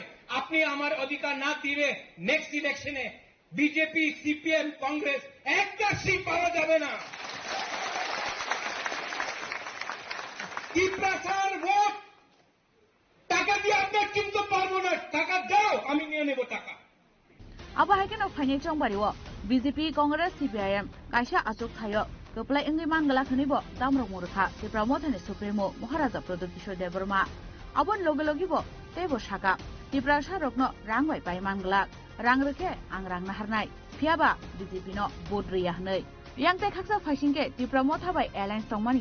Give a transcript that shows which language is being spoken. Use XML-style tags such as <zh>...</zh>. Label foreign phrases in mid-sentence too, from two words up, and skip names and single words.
<bn>আপনি আমার অধিকার না দিলে নেক্সট ইলেকশনে বিজেপি, সিপিএম, কংগ্রেস একটা সিট পাওয়া যাবে না। ত্রিপুরার ভোট টাকা দিয়ে আপনার কিনতে পারবো না, টাকা দাও আমি নিয়ে নেব টাকা।</bn> <trp>Aba haikeno phane chongbariwo BJP Congress CPIM kaisa achuk thayo koplai engri mangala khanibo damrok murkha Tripura Mothani Supremo Maharaja Pradip Kishore Devarma abon logibo tebo shaka Tripura Sharokno rangbai pai mangala rang rekhe ang rang naharnai phiaba BJP no bodriya hnei yangtai khaksa phaisingke Tripura Mothabai alliance tongmani</trp>